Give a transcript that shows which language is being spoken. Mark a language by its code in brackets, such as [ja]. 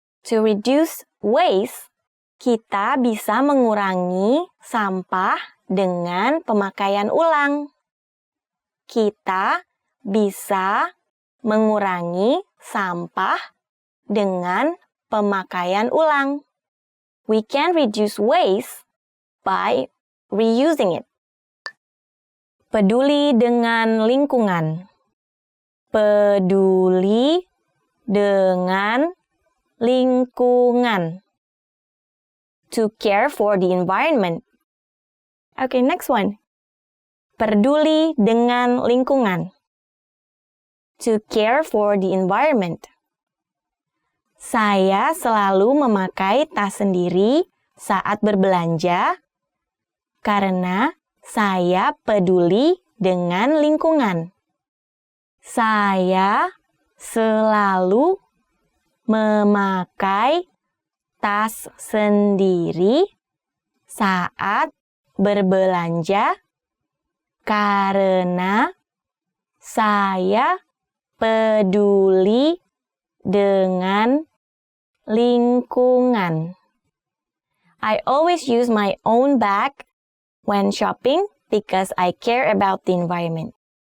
[en] To reduce waste, [id] kita bisa mengurangi sampah dengan pemakaian ulang. Kita bisa mengurangi sampah dengan pemakaian ulang. [en] We can reduce waste by reusing it. [id] Peduli dengan lingkungan. Peduli dengan lingkungan. [en] To care for the environment. Okay, next one. [id] Peduli dengan lingkungan. [en] To care for the environment. [id] Saya selalu memakai tas sendiri saat berbelanja karena saya peduli dengan lingkungan. Saya selalu memakai tas sendiri saat berbelanja karena saya peduli dengan lingkungan. [en] I always use my own bag when shopping because I care about the environment.